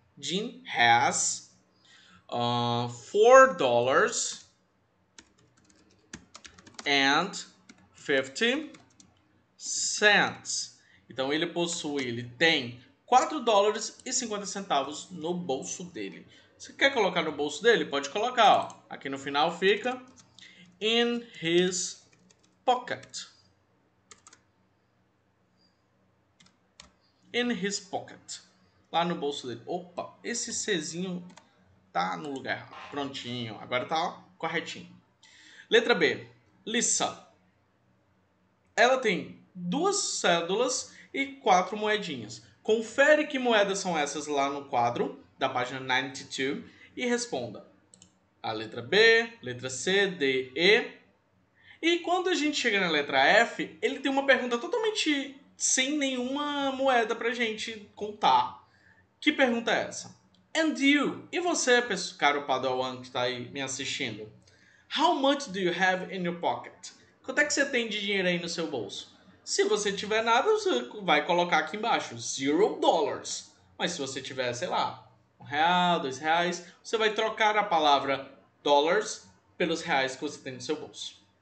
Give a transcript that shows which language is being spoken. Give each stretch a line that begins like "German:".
English: Jim has $4 and 50 cents.
Portuguese: Então ele tem $4,50 no bolso dele. Você quer colocar no bolso dele? Pode colocar, ó. Aqui no final fica
English: in his pocket. In his pocket.
Portuguese: Lá no bolso dele. Opa, esse Czinho tá no lugar. Prontinho. Agora tá ó, corretinho. Letra B. Lissa. Ela tem 2 cédulas e 4 moedinhas. Confere que moedas são essas lá no quadro da página 92 e responda. A letra B, letra C, D, E. E quando a gente chega na letra F, ele tem uma pergunta totalmente sem nenhuma moeda pra gente contar. Que pergunta é essa?
English: And you?
Portuguese: E você, caro Padawan que está aí me assistindo?
English: How much do you have in your pocket?
Portuguese: Quanto é que você tem de dinheiro aí no seu bolso? Se você tiver nada, você vai colocar aqui embaixo $0. Mas se você tiver, sei lá, R$1, R$2, você vai trocar a palavra dollars pelos reais que você tem no seu bolso.